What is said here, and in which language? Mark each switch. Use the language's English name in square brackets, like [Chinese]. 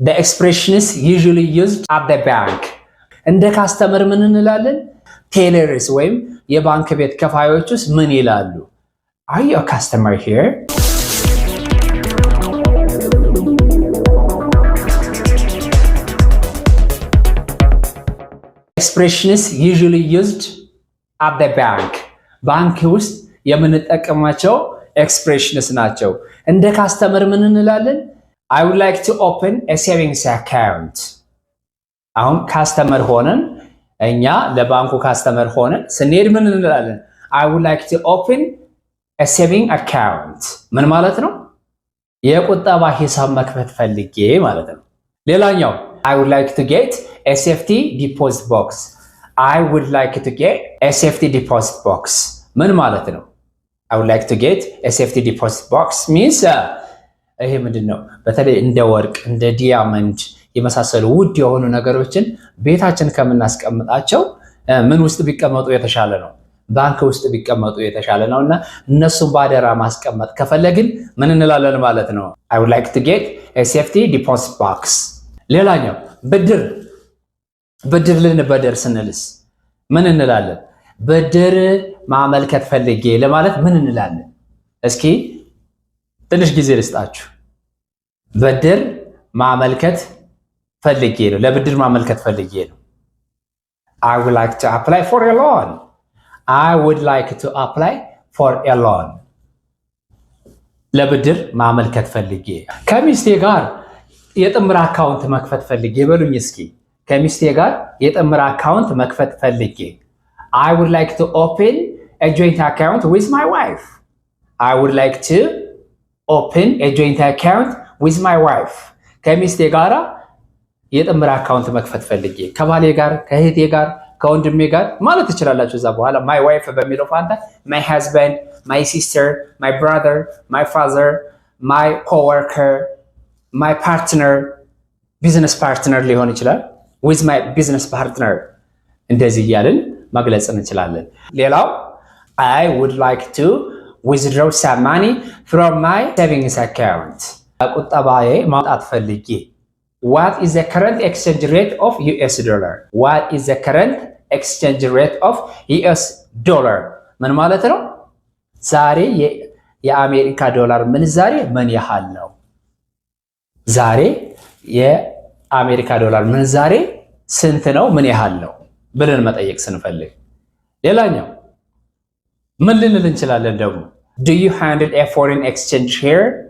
[English] The expression is usually used at the bank. [Amharic] እንደ ካስተመር ምን እንላለን? ቴለርስ ወይም የባንክ ቤት ከፋዮችስ ምን ይላሉ? [English] Are you a customer here? Expression is usually used at the bank. [Amharic] ባንክ ውስጥ የምንጠቀማቸው ኤክስፕሬሽንስ ናቸው። እንደ ካስተመር ምን እንላለን? [English] I would like to open a savings account. [Amharic] አሁን ካስተመር ሆነን እኛ ለባንኩ ካስተመር ሆነን ስንሄድ ምን እንላለን? [English] I would like to open a saving account. [Amharic] ምን ማለት ነው? የቁጠባ ሂሳብ መክፈት ፈልጌ ማለት ነው። ሌላኛው [English] I would like to get a safety deposit box. I would like to get a safety deposit box. [Amharic] ምን ማለት ነው? [English] I would like to get a safety deposit box means [Amharic] ይሄ ምንድነው? በተለይ እንደ ወርቅ እንደ ዲያመንድ የመሳሰሉ ውድ የሆኑ ነገሮችን ቤታችን ከምናስቀምጣቸው ምን ውስጥ ቢቀመጡ የተሻለ ነው? ባንክ ውስጥ ቢቀመጡ የተሻለ ነውና እነሱን ባደራ ማስቀመጥ ከፈለግን ምን እንላለን ማለት ነው? [English] I would like to get a safety deposit box. [Amharic] ሌላኛው ብድር ልንበደር ስንልስ ምን እንላለን? ብድር ማመልከት ፈልጌ ለማለት ምን እንላለን? እስኪ ትንሽ ጊዜ ልስጣችሁ። ብድር ማመልከት ፈልጌ ነው። ለብድር ማመልከት ፈልጌ ነው። [English] I would like to apply for a loan. I would like to apply for a loan. [Amharic] ለብድር ማመልከት ፈልጌ። ከሚስቴ ጋር የጥምር አካውንት መክፈት ፈልጌ በሉኝ እስኪ። ከሚስቴ ጋር የጥምር አካውንት መክፈት ፈልጌ። [English] I would like to open a joint account with my wife. I would like to open a joint account with my wife. [Amharic] ከሚስቴ ጋር የጥምር አካውንት መክፈት ፈልጌ። ከባሌ ጋር፣ ከእህቴ ጋር፣ ከወንድሜ ጋር ማለት ትችላላችሁ። እዛ በኋላ [English] my wife [Amharic] በሚለው ፋንታ [English] my husband, my sister, my brother, my father, my coworker, my partner, business partner [Amharic] ሊሆን ይችላል። [English] with my business partner [Amharic] እንደዚህ እያልን መግለጽ እንችላለን። ሌላው [English] I would like to withdraw some money from my savings account. [Amharic] ቁጠባዬ ማውጣት ፈልጌ። [English] What is the current exchange rate of US dollar? What is the current exchange rate of US dollar? [Amharic] ምን ማለት ነው? ዛሬ የአሜሪካ ዶላር ምንዛሬ ምን ያህል ነው? ዛሬ የአሜሪካ ዶላር ምንዛሬ ስንት ነው? ምን ያህል ነው ብለን መጠየቅ ስንፈልግ። ሌላኛው ምን ልንል እንችላለን ደግሞ? [English] Do you handle a foreign exchange here?